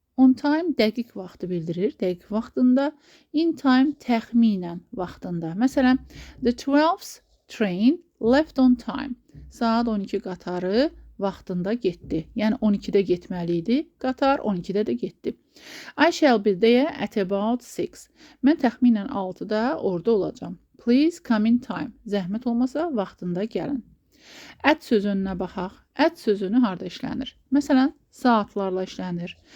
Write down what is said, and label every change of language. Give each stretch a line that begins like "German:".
Azerbaijani: On time dəqiq vaxtı bildirir, dəqiq vaxtında. In time təxminən vaxtında. Məsələn,
English: the 12th train left on time.
Azerbaijani: Saat 12 qatarı vaxtında getdi. Yəni 12-də getməli idi, qatar 12-də də getdi.
English: I shall be there at about 6.
Azerbaijani: Mən təxminən 6-da orada olacam.
English: Please come in time.
Azerbaijani: Zəhmət olmasa vaxtında gəlin. At sözünə baxaq. At sözünü harda işlənir? Məsələn, saatlarla işlənir.